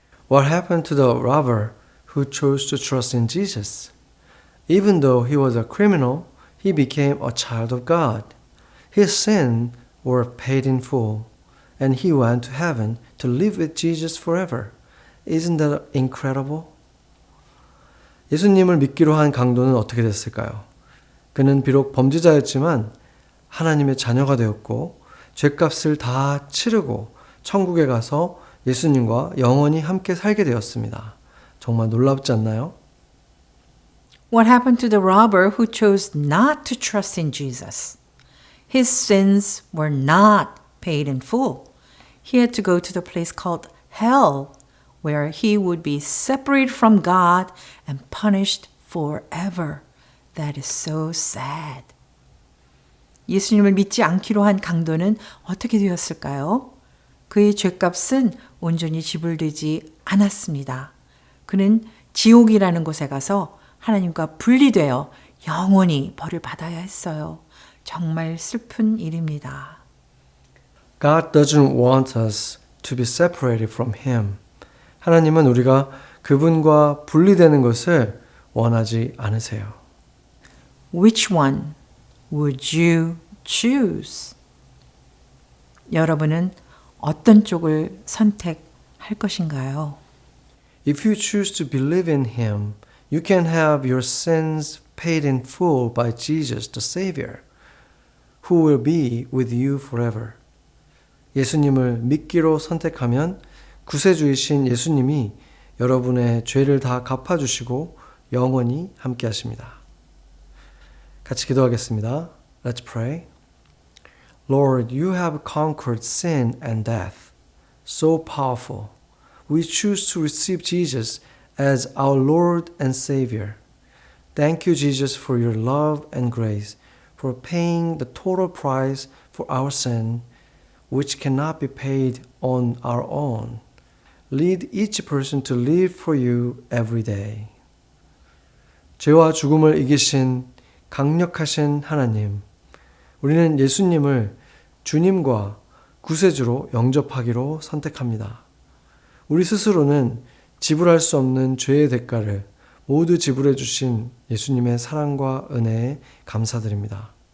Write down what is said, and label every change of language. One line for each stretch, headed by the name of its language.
English: What happened to the robber who chose to trust in Jesus? Even though he was a criminal, he became a child of God. His sins were paid in full, and he went to heaven to live with Jesus forever. Isn't that incredible?
Korean: 예수님을 믿기로 한 강도는 어떻게 됐을까요? 그는 비록 범죄자였지만 하나님의 자녀가 되었고 죄값을 다 치르고 천국에 가서 예수님과 영원히 함께 살게 되었습니다. 정말 놀랍지 않나요?
English: What happened to the robber who chose not to trust in Jesus? His sins were not paid in full. He had to go to the place called hell, where he would be separated from God and punished forever. That is so sad.
Korean: 예수님을 믿지 않기로 한 강도는 어떻게 되었을까요? 그의 죄값은 온전히 지불되지 않았습니다. 그는 지옥이라는 곳에 가서 하나님과 분리되어 영원히 벌을 받아야 했어요. 정말 슬픈 일입니다.
English: God doesn't want us to be separated from Him.
Korean: 하나님은 우리가 그분과 분리되는 것을 원하지 않으세요.
English: Which one would you choose?
Korean: 여러분은 어떤 쪽을 선택할 것인가요?
English: If you choose to believe in Him, you can have your sins paid in full by Jesus, the Savior, who will be with you forever.
Korean: 예수님을 믿기로 선택하면 구세주이신 예수님이 여러분의 죄를 다 갚아주시고 영원히 함께 하십니다. 같이 기도하겠습니다.
English: Let's pray. Lord, you have conquered sin and death. So powerful. We choose to receive Jesus as our Lord and Savior. Thank you, Jesus, for your love and grace, for paying the total price for our sin, which cannot be paid on our own. Lead each person to live for you every day.
Korean: 죄와 죽음을 이기신 강력하신 하나님, 우리는 예수님을 주님과 구세주로 영접하기로 선택합니다. 우리 스스로는 지불할 수 없는 죄의 대가를 모두 지불해 주신 예수님의 사랑과 은혜에 감사드립니다.